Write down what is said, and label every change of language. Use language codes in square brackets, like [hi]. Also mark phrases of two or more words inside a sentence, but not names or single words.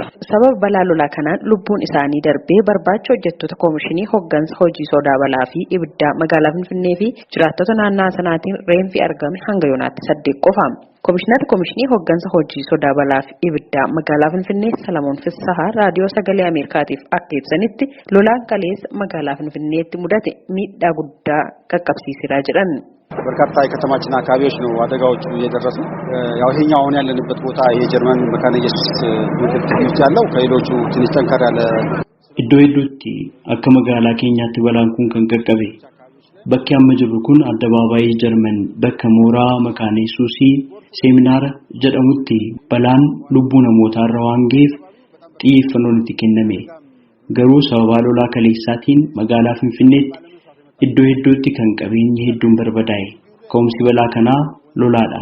[om] Sababa balaa lolaa kanaan lubbuun isaanii darbee barbaacha hojjettoota koomishinii hooggansa hojii sodaa balaa fi ibiddaa magaalaa Finfinnee fi jiraattota naannoo sanaatiin reenfi argame hanga yoonaatti 8 qofa. Koomishinii hooggansa hojii sodaa balaa fi ibiddaa magaalaa Finfinnee Salamoon Fissahaa raadiyoo sagalee Ameerikaatiif akka ibsanitti lolaan kaleessa magaalaa Finfinneetti mudate miidhaa guddaa qaqqabsiiseera jedhan. [am] በርካታ የከተማችን አካባቢዎች ነው አደጋዎቹ እየደረሱ ያው ይሄኛው አሁን ያለንበት ቦታ የጀርመን መካነ ኢየሱስ ትምህርት ያለው ከሌሎቹ ትንሽ ጠንከር ያለ [om] iddoo hedduutti akka magaalaa keenyaatti balaan kun kan qaqqabe bakki amma jirru kun addabaabaayii Jarman bakka mooraa Mekane Yesusseminary jedhamutti balaan lubbuu namootaa irra waan ga'eef xiyyeeffannoon itti kenname garuu sababa lolaa kaleessaatiin magaalaa Finfinneetti iddoo hedduutti kan qabeenyi hedduun barbadaa'e ka'umsi balaa kanaa lolaadha.